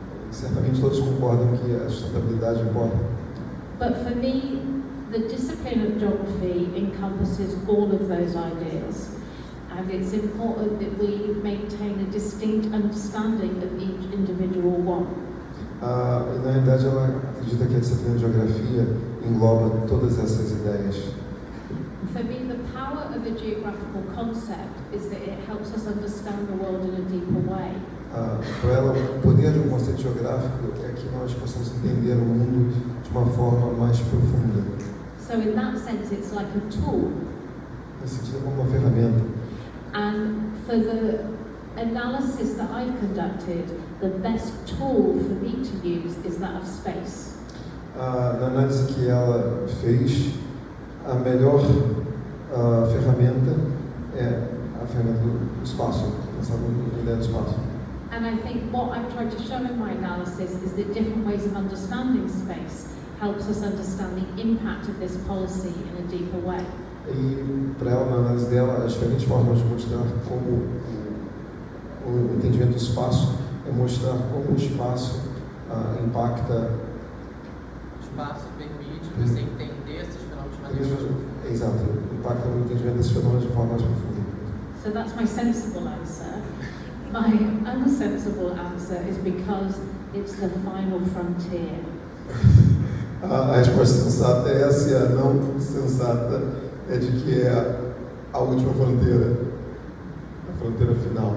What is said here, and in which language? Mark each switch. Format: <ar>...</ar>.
<pt>Certamente todos concordam que a sustentabilidade importa.</pt> <en>But for me, the discipline of geography encompasses all of those ideas. And it's important that we maintain a distinct understanding of each individual one.</en> <pt>Na realidade, ela acredita que a disciplina de geografia engloba todas essas ideias.</pt> <en>For me, the power of a geographical concept is that it helps us understand the world in a deeper way.</en> <pt>Para ela, o poder de um conceito geográfico é que nós possamos entender o mundo de uma forma mais profunda.</pt> <en>So in that sense, it's like a tool.</en> <pt>Nesse sentido, como uma ferramenta.</pt> <en>And for the analysis that I've conducted, the best tool for me to use is that of space.</en> <pt>Na análise que ela fez, a melhor ferramenta é a ferramenta do espaço, pensar na ideia do espaço.</pt> <en>And I think what I've tried to show in my analysis is that different ways of understanding space helps us understand the impact of this policy in a deeper way.</en> <pt>E para ela, na análise dela, as diferentes formas de mostrar como o entendimento do espaço é mostrar como o espaço impacta. O espaço permite você entender esses fenômenos de maneira mais profunda. Exato, impacta o entendimento desses fenômenos de forma mais profunda.</pt> <en>So that's my sensible answer. My unsensible answer is because it's the final frontier.</en> <pt>A resposta sensata é essa, e a não sensata é de que é a última fronteira, a fronteira final.</pt>